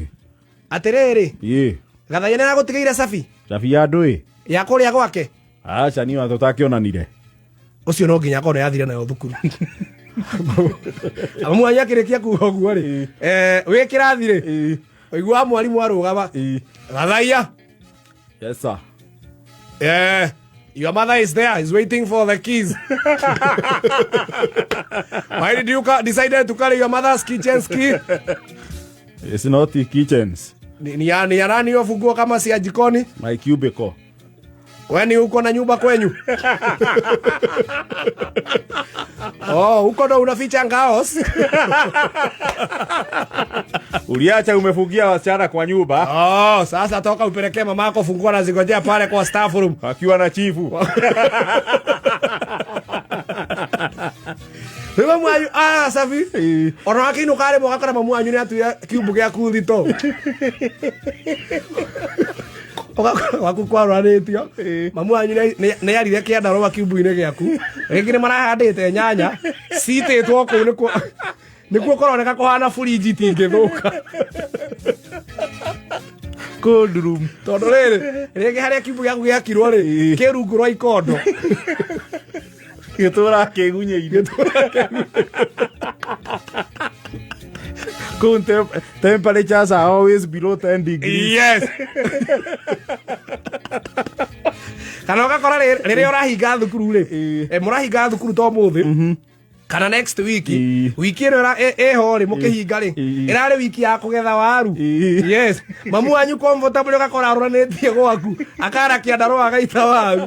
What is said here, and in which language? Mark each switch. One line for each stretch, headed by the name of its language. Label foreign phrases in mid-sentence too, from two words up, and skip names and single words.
Kikuyu: atĩrĩrĩ gathaia nĩ agũtigĩire safi ya ndũĩ ya kũrĩa gwake aca niĩ tũtakĩonanire ũcio no nginya akorwo nĩ yathire nayo thukuru mamu anyu akĩrĩkia kuga ũguo rĩ wĩ kĩrathi rĩ ũiguaga mwarimũ arũgama gathaia
English: yes sir your mother is there, is waiting for the keys. Why did you decide to carry your mother's kitchen's key? It's not the kitchens.
Swahili: Ni ya nani hiyo funguo kama si ya jikoni? My cubicle. Wewe uko na nyumba kwenyu? Uko ndo unaficha ngaos? Uliacha umefungia wasichana kwa nyumba. Sasa toka upelekee mamako funguo na zingojea pale kwa staff room akiwa na chifu.
Kikuyu: Mamu anyu safi. Ona wakiinuka rĩ mũgakora mamu anyu nĩ atuire kiumbu gĩaku thito. Waku kwarũranĩtio mamu anyu nĩ yarire kĩandarũa kiumbu-inĩ gĩaku rĩngĩ nĩ marahandĩte nyanya citĩtwo kũu nĩkuo kũroneka kũhana burinji tingĩthũka
English: cold room
Kikuyu: tondũ rĩrĩ harĩa kiumbu gĩaku gĩakirwo rĩ kĩrungu rwa ikondo Gĩtũra kĩgunye-inĩ.
English: Temperatures are always below 10 degrees. Yes.
Kikuyu: Kana ũgakora rĩrĩa ũrahinga thukuru rĩ, mũrahinga thukuru to mũthĩ kana
English: next week
Kikuyu: wiki ĩno ĩho rĩ mũkĩhinga rĩ ĩrarĩ wiki ya kũgetha waru. Yes, mamu wanyu comfortable ũgakora arũranĩtie gwaku akara kĩandarũa agaita waru.